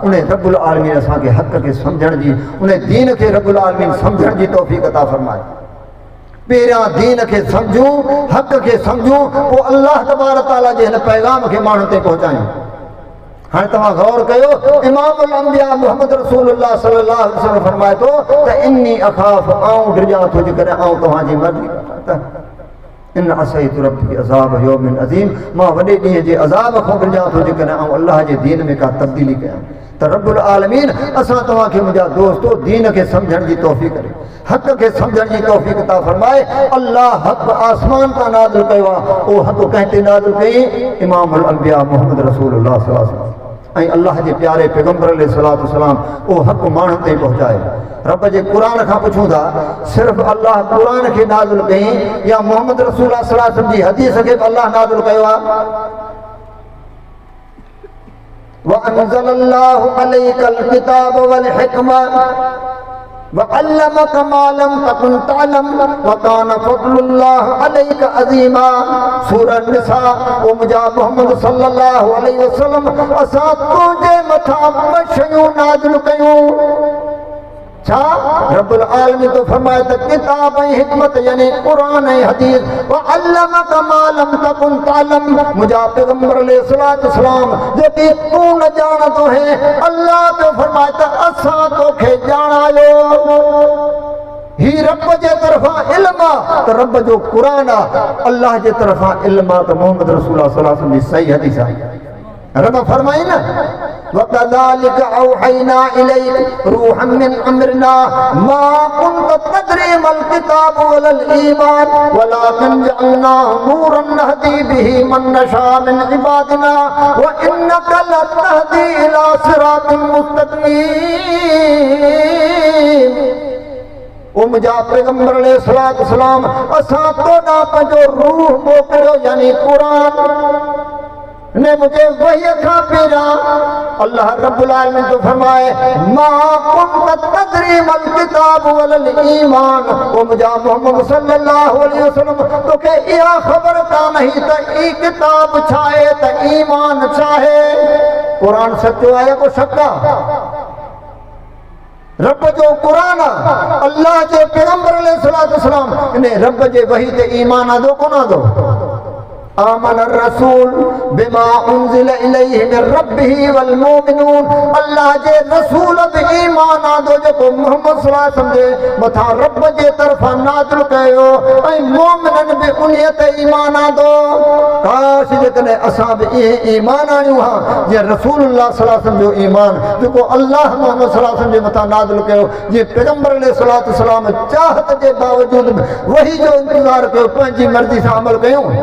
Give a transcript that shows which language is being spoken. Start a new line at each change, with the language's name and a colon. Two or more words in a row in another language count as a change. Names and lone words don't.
Sindhi: उन
Arabic: رب العالمين
Sindhi: असांखे हक़ खे सम्झण जी, उन दीन खे
Arabic: رب العالمين
Sindhi: सम्झण जी तौफ़ीक़ अता फरमाए। पहिरियां दीन खे सम्झूं, हक़ खे सम्झूं, पोइ अल्लाह
Arabic: تبارك تعالى
Sindhi: जे हिन पैगाम खे माण्हुनि ताईं पहुचायूं। हाणे तव्हां गौर कयो,
Arabic: إمام الأنبياء محمد رسول الله صلى الله عليه وسلم
Sindhi: फरमाए थो त
Arabic: إني أخاف
Sindhi: आऊं डिॼां थो जेकॾहिं आऊं तव्हांजी मर्ज़ी त
Arabic: إن عصيت ربي عذاب يوم عظيم,
Sindhi: मां वॾे ॾींहं जे अज़ाब खां डिॼां थो जेकॾहिं आऊं अल्लाह जे दीन में का तब्दीली कयां। त
Arabic: رب العالمين
Sindhi: असां तव्हांखे मुंहिंजा दोस्तो दीन खे सम्झण जी तौफ़ीक़ करे, हक़ खे सम्झण जी तौफ़ीक़ अता फरमाए। अल्लाह हक़ आसमान तां नाज़िल कयो आहे। उहो हक़ कंहिं ते नाज़िल कई?
Arabic: إمام الأنبياء محمد رسول الله صلى الله عليه وسلم
Sindhi: ऐं अल्लाह जे प्यारे पैगंबर
Arabic: عليه الصلاة والسلام
Sindhi: उहो हक़ माण्हुनि ताईं पहुचाए। रब जे क़ुरान खां पुछूं था, सिर्फ़ु अल्लाह क़ुरान खे नाज़िल कई या
Arabic: محمد رسول الله صلى الله عليه وسلم
Sindhi: जी हदीस खे बि अल्लाह नाज़िल कयो आहे?
Arabic: وأنزل الله عليك الكتاب والحكمة وعلمك ما لم تكن تعلم وكان فضل الله عليك عظيما.
Sindhi: सूरह निसा। ओ मुंहिंजा मोहम्मद
Arabic: صلى الله عليه وسلم
Sindhi: असां तुंहिंजे मथां ॿ शयूं नाज़िल कयूं। छा?
Arabic: رب العالمين
Sindhi: तो फरमाए त किताब ऐं हिकमत यानी क़ुरान ऐं हदीस।
Arabic: وعلمك ما لم تكن تعلم,
Sindhi: मुंहिंजा पैगंबर
Arabic: عليه الصلاة والسلام
Sindhi: जेकी तूं न ॼाणंदो है, अल्लाह तो फरमाए त असां तोखे ॼाणायो। ही रब जे तरफ़ां इल्म आहे त रब जो क़ुरान आहे, अल्लाह जे तरफ़ां इल्म आहे त
Arabic: محمد رسول الله صلى الله عليه وسلم
Sindhi: जी सही हदीस आहे। रब फरमाई न
Arabic: وكذلك أوحينا إليك روحا من أمرنا ما كنت تدري ما الكتاب ولا الإيمان ولكن جعلناه نورا نهدي به من نشاء من عبادنا وإنك لتهدي إلى صراط مستقيم.
Sindhi: ओ मुंहिंजा पैगंबर
Arabic: عليه الصلاة والسلام
Sindhi: असां तोॾां पंहिंजो रूह मोकिलियो यानी क़ुरान ने मुझे वही खां पहिरियां अल्लाह
Arabic: رب العالمين
Sindhi: तो फरमाए
Arabic: ما كنت تدري ما الكتاب ولا الإيمان.
Sindhi: ओ मुंहिंजा मोहम्मद
Arabic: صلى الله عليه وسلم
Sindhi: तोखे इहा ख़बर कान्हे त ई किताब छा आहे त ईमान छा आहे। क़ुरान सचो आहे को शक आहे? रब जो क़ुरान आहे, अल्लाह जे पैगंबर
Arabic: عليه الصلاة والسلام
Sindhi: इन रब जे वही ते ईमान आदो कोन आदो?
Arabic: آمن الرسول بما أنزل إليه من ربه والمؤمنون.
Sindhi: अल्लाह जे रसूल बि ईमान आंदो जेको मोहम्मद
Arabic: صلى الله عليه وسلم
Sindhi: जे मथां रब जे तरफ़ां नाज़िल कयो ऐं मोमिननि बि उन्हीअ ते ईमान आंदो। काश जेकॾहिं असां बि इहे ईमान आणियूं हा जीअं
Arabic: رسول الله صلى الله عليه وسلم
Sindhi: जो ईमान जेको अल्लाह
Arabic: محمد صلى الله عليه وسلم
Sindhi: जे मथां नाज़िल कयो, जीअं पैगंबर
Arabic: عليه الصلاة والسلام
Sindhi: चाहत जे बावजूद वही जो इंतज़ार कयो, पंहिंजी मर्ज़ी सां अमल कयूं।